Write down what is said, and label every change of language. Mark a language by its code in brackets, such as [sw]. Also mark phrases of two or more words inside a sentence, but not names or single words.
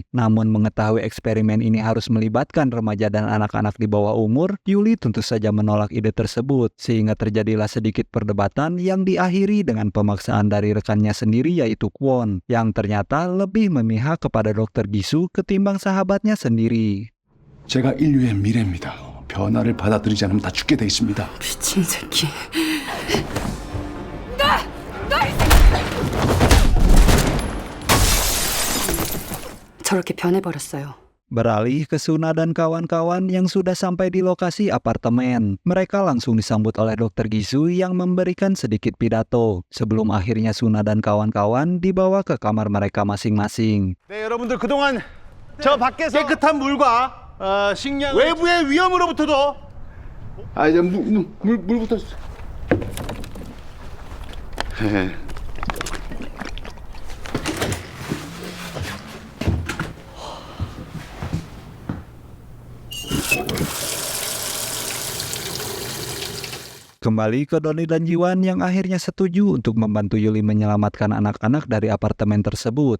[id] Namun mengetahui eksperimen ini harus melibatkan remaja dan anak-anak di bawah umur, Yuli tentu saja menolak ide tersebut, sehingga terjadilah sedikit perdebatan yang diakhiri dengan pemaksaan dari rekannya sendiri yaitu Kwon, yang ternyata lebih memihak kepada Dr. Gisu ketimbang sahabatnya sendiri. [ko] 제가 인류의 미래입니다. 변화를 받아들이지 않으면 다 죽게 돼 있습니다. 미친 새끼. 저렇게 변해버렸어요. [id] Beralih ke Suna dan kawan-kawan yang sudah sampai di lokasi apartemen. Mereka langsung disambut oleh Dr. Gisu yang memberikan sedikit pidato. Sebelum akhirnya Suna dan kawan-kawan dibawa ke kamar mereka masing-masing. [ko] 네, 여러분들 그동안 저 밖에서 깨끗한 물과 식량 외부의 위험으로부터도 이제 물부터. [id] Kembali ke Donli dan Jiwan yang akhirnya setuju untuk membantu Yuli menyelamatkan anak-anak dari apartemen tersebut.